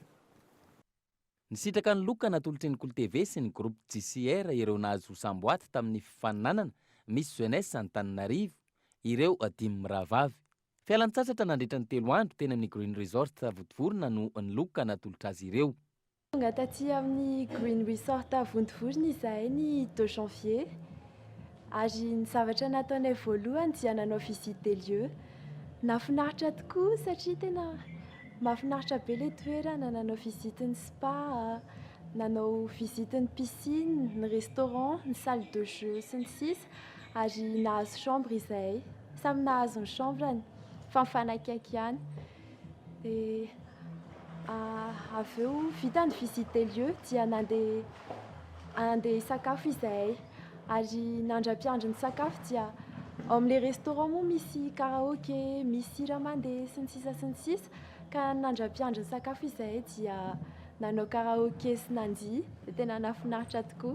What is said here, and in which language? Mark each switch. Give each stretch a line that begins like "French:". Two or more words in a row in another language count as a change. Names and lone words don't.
Malagasy: Nisitraka ny loka natolotry ny Ikolo TV sy ny groupe JCR ireo nahazo samboady tamin'ny fifananana misy jeunesse Antananarivo ireo 5 mirahavavy. Fialan-tsasatra nandritra ny 3 andro teny amin'ny Green Resort Votovorona no niloka natolotra azy ireo. Tonga taty amin'ny Green Resort Votovorona izahay ny 2 janvier ary ny zavatra nataonay voalohany dia nanao
French: visite des lieux.
Malagasy: Nafinaritra tokoa satria tena mahafinaritra be ilay toerana, nanao visite ny spa, nanao visite ny piscine, ny restaurant, ny
French: salle de jeu
Malagasy: sy ny sisa ary nahazo chambre izahay. Samy nahazo ny chambreny fa mifanakaiky ihany. Dia avy eo vita ny
French: visite des lieux
Malagasy: dia nandeha hisakafo izahay ary nandram-piandry ny sakafo dia ao amin'ilay restaurant moa misy karaoké, misy sira mandeha sy ny sisa ka nandram-piandry ny sakafo izahay dia nanao karaoké sy nandihy dia tena nafinaritra tokoa.